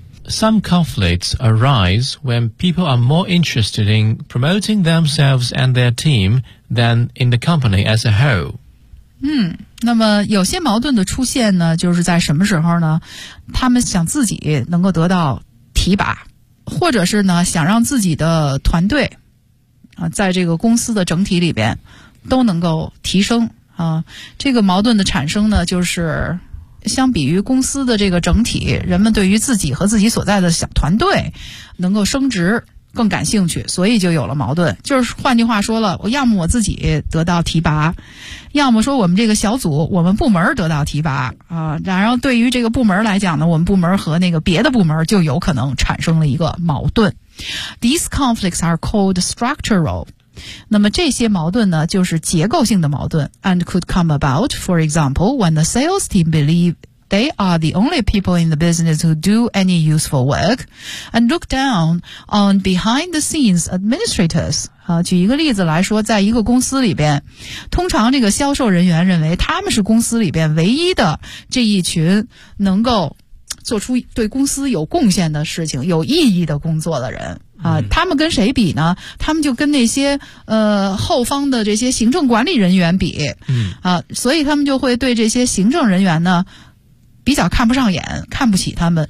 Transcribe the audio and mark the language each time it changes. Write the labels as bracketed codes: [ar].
[en] Some conflicts arise when people are more interested in promoting themselves and their team than in the company as a whole。 [zh] 那么有些矛盾的出现呢，就是在什么时候呢？他们想自己能够得到提拔，或者是呢，想让自己的团队啊，在这个公司的整体里边都能够提升啊。这个矛盾的产生呢，就是相比于公司的这个整体，人们对于自己和自己所在的小团队能够升职，更感兴趣，所以就有了矛盾。就是换句话说了，我要么我自己得到提拔，要么说我们这个小组我们部门得到提拔啊，然后对于这个部门来讲呢，我们部门和那个别的部门就有可能产生了一个矛盾。 [en] These conflicts are called structural。 [zh] 那么这些矛盾呢，就是结构性的矛盾 [en] ，and could come about, for example, when the sales team believe they are the only people in the business who do any useful work, and look down on behind-the-scenes administrators. [zh] 啊，举一个例子来说，在一个公司里边，通常这个销售人员认为他们是公司里边唯一的这一群能够做出对公司有贡献的事情、有意义的工作的人。啊，他们跟谁比呢？他们就跟那些后方的这些行政管理人员比，啊，所以他们就会对这些行政人员呢比较看不上眼，看不起他们。